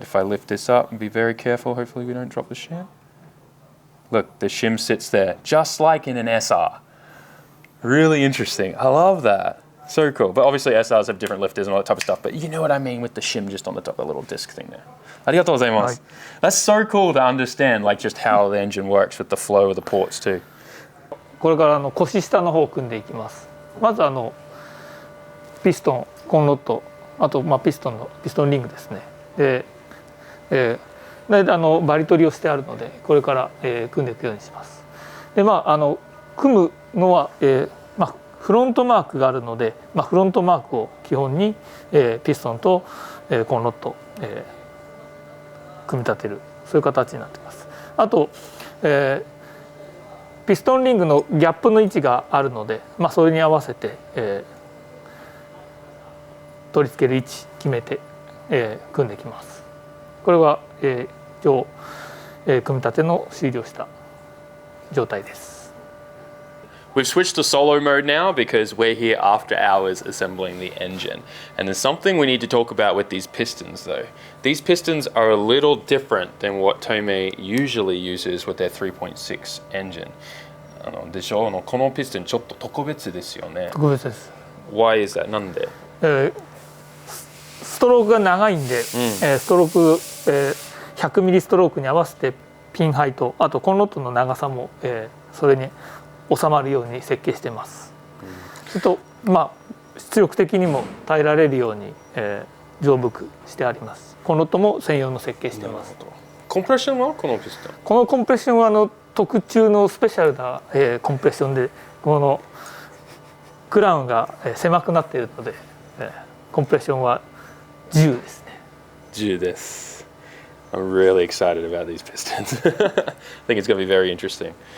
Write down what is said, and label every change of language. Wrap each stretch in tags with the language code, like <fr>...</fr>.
<en>If I lift this up and be very careful, hopefully we don't drop the shim. Look, the shim sits there, just like in an SR. Really interesting. I love that. So cool. But obviously SRs have different lifters and all that type of stuff, but you know what I mean with the shim just on the top, that little disc thing there.</en> <ja>Arigatou gozaimasu.</ja> <en>That's so cool to understand like just how the engine works with the flow of the ports too.</en> <ja>これから腰下の方を組んでいきます。まずピストン、コンロッド、あとピストンリングですね。で、バリ取りをしてあるのでこれから、組んでいくようにします。で組むのは、フロントマークがあるので、フロントマークを基本に、ピストンと、コンロッド、組み立てる、そういう形になっています。あと、ピストンリングのギャップの位置があるので、それに合わせて、取り付ける位置決めて、組んでいきます。これは、今日、組み立ての終了した状態です。</ja> <en>We've switched to solo mode now because we're here after hours assembling the engine. And there's something we need to talk about with these pistons though. These pistons are a little different than what Tomei usually uses with their 3.6 engine.</en> <ja>でしょ、このピストンちょっと特別ですよね。特別です。</ja> <en>Why is that?</en> <ja>なんで？ストロークが長いんで、ストローク、100ミリストロークに合わせてピンハイと、あとコンロットの長さも、それに収まるように設計しています。それと出力的にも耐えられるように、丈夫くしてあります。コンロットも専用の設計しています。コンプレッションはこのピストン？このコンプレッションは特注のスペシャルな、コンプレッションで、このクラウンが狭くなっているので、コンプレッションは10ですね。 10です。</ja> <en>I'm really excited about these pistons. I think it's going to be very interesting.</en>